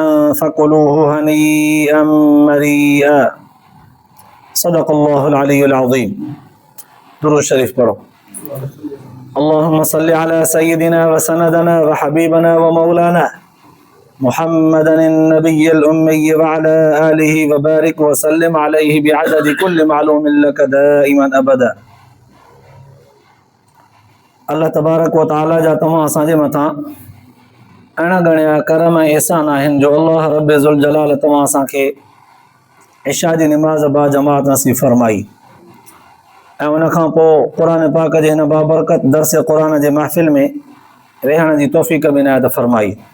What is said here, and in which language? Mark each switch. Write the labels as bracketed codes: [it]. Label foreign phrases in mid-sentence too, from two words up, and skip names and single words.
[ar] فكلوه هنيئا مريئا صدق الله العلي العظيم [ur] درود شريف پڑھو [ar] اللهم صل على سيدنا وسندنا وحبيبنا ومولانا محمد النبي الأمي وعلى آله وبارك وسلم عليه بعدد كل معلوم لك دائما أبدا [sd] अल्लाह [ar] تبارك وتعالى [sd] जा तमाम असांजे मथां अहिड़ा घणा करम ऐं एहसान आहिनि जो अल्लाह रब [ar] ذو الجلال [sd] तमाम असांखे इशा जी निमाज़ बा जमात नसीब फरमाई ऐं उन खां पोइ क़ुर पाक जे हिन बाबरकत दर्स क़ुर जे महफ़िल में रहण जी तौफ़ीक़ बि इनायत फरमाई।